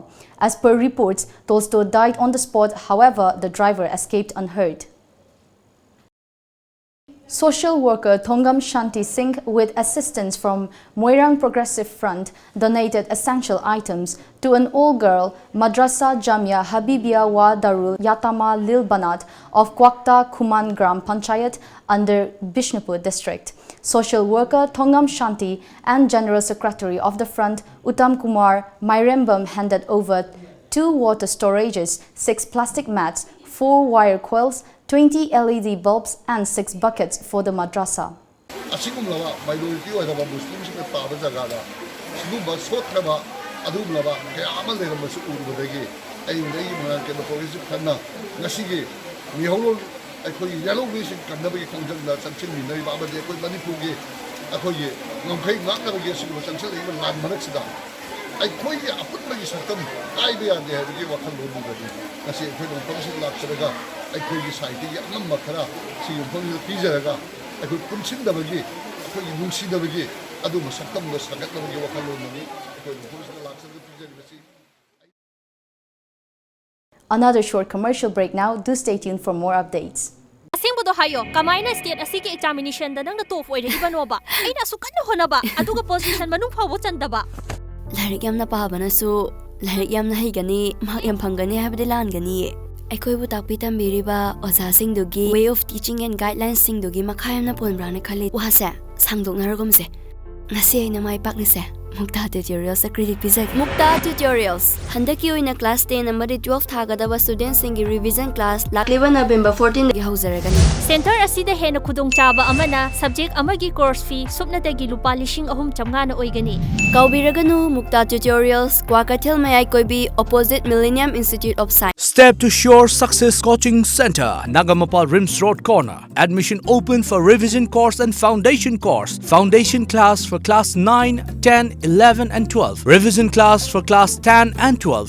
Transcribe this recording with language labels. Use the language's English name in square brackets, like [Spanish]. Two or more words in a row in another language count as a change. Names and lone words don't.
[English] As per reports, Tolsto died on the spot, however, the driver escaped unhurt. Social worker Thongam Shanti Singh, with assistance from Moirang Progressive Front, donated essential items to an all-girl Madrasa Jamia Habibia wa Darul Yatama Lil Banat of Kwakta Kuman Gram Panchayat under Bishnupur district. Social worker Thongam Shanti and General Secretary of the Front Uttam Kumar Mairembam handed over 2 water storages, 6 plastic mats, 4 wire coils, 20 LED bulbs and 6 buckets for the madrasa. [Manipuri] Asigumlaba minority oidaba Muslims ke taba jagada sigumba sotraba adumlaba ke amal leramsu urudagi ayundai ma ke police khanna ngasigi miholo akhoi yellow vision kannabi khongjangda sanchil minai baba de koi Manipur ge akhoi ngomkhai ngakna ge sigumba sanchil iban lan manaksida akhoi aputmagi satam aibe ande hagi wakhal lodugadi ngasi akhoi ngomkhai laksaraga akhoi saiti yamam makhara si ngomkhai pijaraga akhoi punchindabagi akhoi nungsidabagi adu masatam ga sagatnabagi wakhal loduni akhoi ngomkhai laksaraga pijaribasi. [English] Another short commercial break now. Do stay tuned for more updates. [Manipuri] Asingbudo hayo kamaina state asiki examination da nang top oire ibanoba aina sukan honaba aduga position manung phawo chandaba Larik yamna pahabana su larik yamna haigani mak yam phangani habde langani Aikoi bu takpi tambiriba oza singdugi [English] way of teaching and guidelines [Manipuri] singdugi makhayamna ponbrana khali wahase sangdoknaragomse ngasi aina mai paknise Mukta Tutorials credit pizak Mukta Tutorials handaki oina class 10 amadi 12 thagadaba students singi [English] revision class [Manipuri] lakliba November 14 gi haujaragani Center asida hena khudong chaba amana subject amagi [English] course fee [Manipuri] supnadagi lupa 3,300 na oigani Kaubiraganu Mukta Tutorials Kwakathil Mayai Koibi opposite Millennium Institute of Science. [English] Step to Sure Success Coaching Center, Nagamapal Rims Road Corner. Admission open for revision course and foundation course. Foundation class for class 9, 10, 11 and 12. Revision class for class 10 and 12.